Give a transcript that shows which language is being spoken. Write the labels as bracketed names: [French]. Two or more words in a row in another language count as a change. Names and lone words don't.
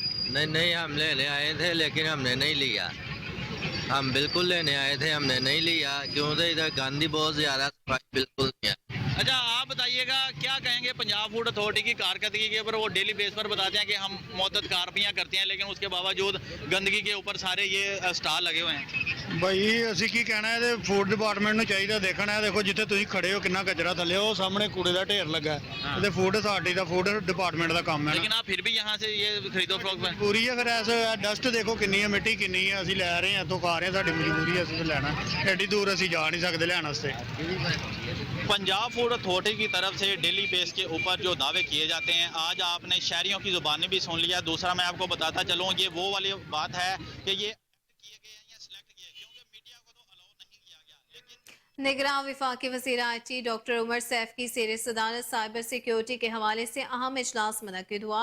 [Urdu] نہیں ہم لینے آئے تھے لیکن ہم نے نہیں لیا، ہم بالکل لینے آئے تھے، ہم نے نہیں لیا کیونکہ ادھر گاندھی بہت زیادہ صفائی بالکل نہیں ہے۔ اچھا آپ بتائیے گا کیا کہیں گے پنجاب فوڈ اتھارٹی کی کارکردگی کے اوپر؟ وہ [English] daily basis [Urdu] پر بتاتے ہیں کہ ہم مدت کارروائیاں کرتے ہیں، لیکن اس کے باوجود گندگی کے اوپر سارے یہ سٹال لگے ہوئے ہیں۔ [Punjabi] ਭਾਈ ਅਸੀਂ ਕੀ ਕਹਿਣਾ ਇਹਦੇ [English] food department [Punjabi] ਨੂੰ ਚਾਹੀਦਾ ਦੇਖਣਾ ਹੈ। ਦੇਖੋ ਜਿੱਥੇ ਤੁਸੀਂ ਖੜੇ ਹੋ ਕਿੰਨਾ ਕਚਰਾ ਥੱਲੇ, ਉਹ ਸਾਹਮਣੇ ਕੂੜੇ ਦਾ ਢੇਰ ਲੱਗਾ ਹੈ। ਇਹਦੇ [English] food authority [Punjabi] ਦਾ [English] food department [Punjabi] ਦਾ ਕੰਮ ਹੈ [Urdu] لیکن آپ پھر بھی یہاں سے یہ خرید و فروخت میں [Punjabi] ਪੂਰੀ ਹੈ। ਫਿਰ ਐਸ ਡਸਟ ਦੇਖੋ ਕਿੰਨੀ ਹੈ, ਮਿੱਟੀ ਕਿੰਨੀ ਹੈ, ਅਸੀਂ ਲੈ ਰਹੇ ਹਾਂ ਇੱਥੋਂ ਖਾ ਰਹੇ ਹਾਂ, ਸਾਡੀ ਮਜਬੂਰੀ ਹੈ, ਅਸੀਂ ਲੈਣਾ ਐਡੀ ਦੂਰ ਅਸੀਂ ਜਾ ਨਹੀਂ ਸਕਦੇ ਲੈਣ ਵਾਸਤੇ۔ [Urdu] پنجاب فوڈ اتھارٹی کی طرف سے [English] daily basis [Urdu] کے اوپر جو دعوے کیے جاتے ہیں، آج آپ نے شہریوں کی زبانیں بھی سن لیا۔ دوسرا میں آپ کو بتاتا چلوں، یہ وہ والی بات ہے کہ یہ کیے گئے ہیں یا سلیکٹ کیے، کیونکہ میڈیا کو تو الاؤ نہیں کیا گیا، لیکن نگراں وفاقی وزیر آئی ٹی ڈاکٹر عمر سیف کی زیر صدارت [English] cyber security [Urdu] کے حوالے سے اہم اجلاس منعقد ہوا۔